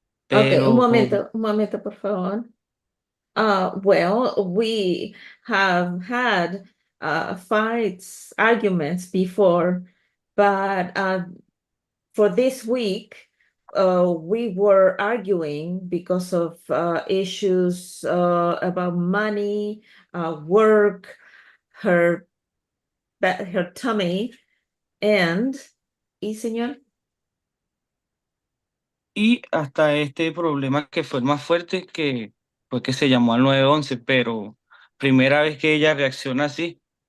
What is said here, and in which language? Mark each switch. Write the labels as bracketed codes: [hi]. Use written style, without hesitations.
[en] Okay, [es] Pero un momento, por favor. [en] Well, we have had fights, arguments before, but for this week, we were arguing because of issues about money, work, her tummy, and, [es] ¿y señor? y hasta este problema que fue el más fuerte, que fue que se llamó al 911, pero primera vez que ella reacciona así.